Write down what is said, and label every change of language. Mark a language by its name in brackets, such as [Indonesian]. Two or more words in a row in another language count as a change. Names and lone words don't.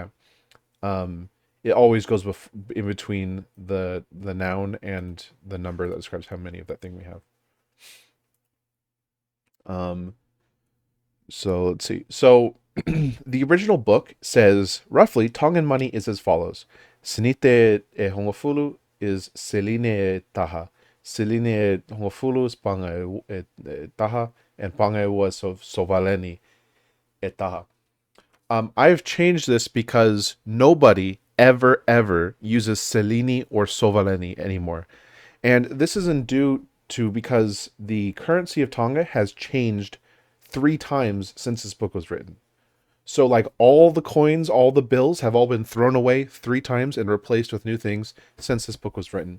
[English] Um, it always goes in between the noun and the number that describes how many of that thing we have. Um, so let's see. So the original book says roughly Tongan money is as follows: [Tongan] Sinite e hongofulu is seline e taha. Seline e hongofulu is panga taha, [English] and panga was [Tongan] sovaleni e taha. [English] I've changed this because nobody ever uses Cellini or Sovaleni anymore. And this isn't due to because the currency of Tonga has changed 3 times since this book was written. So like all the coins, all the bills have all been thrown away 3 times and replaced with new things since this book was written.